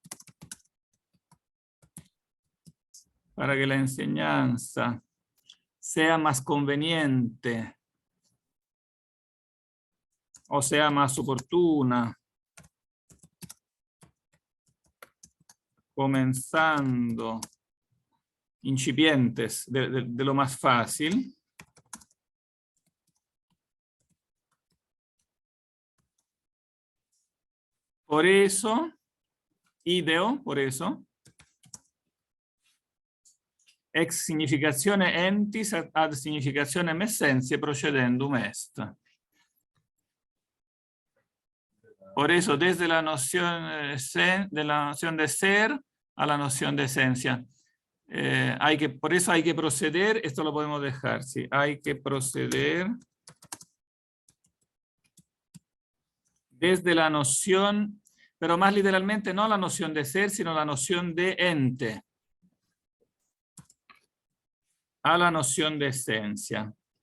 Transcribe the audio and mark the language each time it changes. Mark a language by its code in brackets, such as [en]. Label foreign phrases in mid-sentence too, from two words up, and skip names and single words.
[es] sea más conveniente o sea más oportuna, comenzando incipientes de lo más fácil. Por eso, ideo, por eso, [la] ex significatione entis ad significationem essentiae procedendum est. [es] Por eso, desde la noción de ser a la noción de esencia. Por eso hay que proceder, esto lo podemos dejar, sí, hay que proceder desde la noción, pero más literalmente no la noción de ser, sino la noción de ente, a la noción de esencia.